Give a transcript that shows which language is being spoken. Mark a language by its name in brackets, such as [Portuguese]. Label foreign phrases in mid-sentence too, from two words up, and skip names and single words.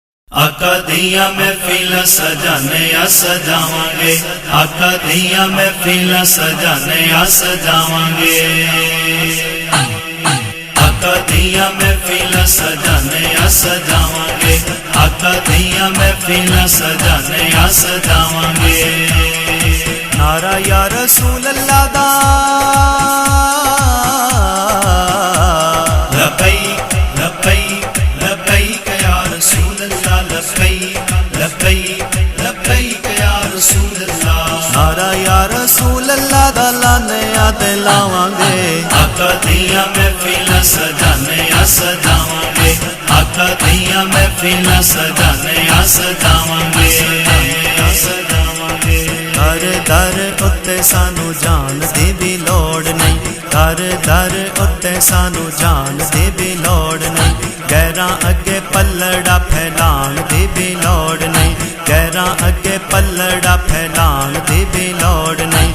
[Punjabi] آقا دیا محفل سجانے آ سجاوانگے، آقا دیا محفل سجانے آ سجاوانگے، آقا دیا محفل سجانے آ سجاوانگے، آقا دیا محفل سجانے آ سجاوانگے. [Arabic] نعرہ یا رسول اللہ دا لبیک لبیک لبیک یا رسول اللہ، لبیک لبیک لبیک یا رسول اللہ. [Punjabi] نعرہ [Arabic] یا رسول اللہ [Punjabi] دا لانے آتے لاوانگے، آقا دیا محفل سجانے آ سجاوانگے، آقا دیا محفل سجانے آ سجاوانگے. در در اتے سانوں جان دی بھی لوڑ نہیں، در در اتے سانوں جان دی بھی لوڑ نہیں، غیراں اگے پلڑا پھیلان دی بھی لوڑ نہیں، غیراں اگے پلڑا پھیلان دی بھی لوڑ نہیں.